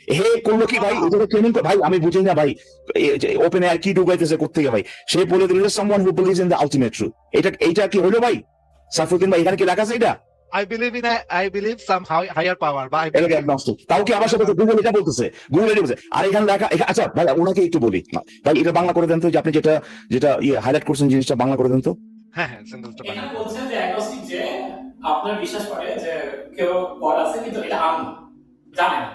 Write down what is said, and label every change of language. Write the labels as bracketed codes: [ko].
[bn] হে করলো কি ভাই, এটা ট্রেনিং ভাই, আমি বুঝি না ভাই, ওপেন এআই কি ঢুকাইতেছে কোত্থেকে ভাই? সে বলে দিল [en] someone who believes in the ultimate truth. [bn] এটা কি হলো ভাই সাইফুদ্দিন ভাই? এখানে কি লেখা আছে এটা? [en] I believe some higher power, বা [bn] এটা agnostic। তাও কি আমার সাথে গুগল এটা বলতেছে, আর এখানে লেখা। আচ্ছা ভাই ওনাকে একটু বলি ভাই, এটা বাংলা করে দেন তো, যে আপনি যেটা হাইলাইট করছেন জিনিসটা বাংলা করে দেন তো। হ্যাঁ সেন্টেন্সটা বানান। এখানে বলছেন যে অ্যাগনস্টিক যে আপনার বিশ্বাস করে যে কেউ গড আছে, কিন্তু এটা আননোন, জানেন না।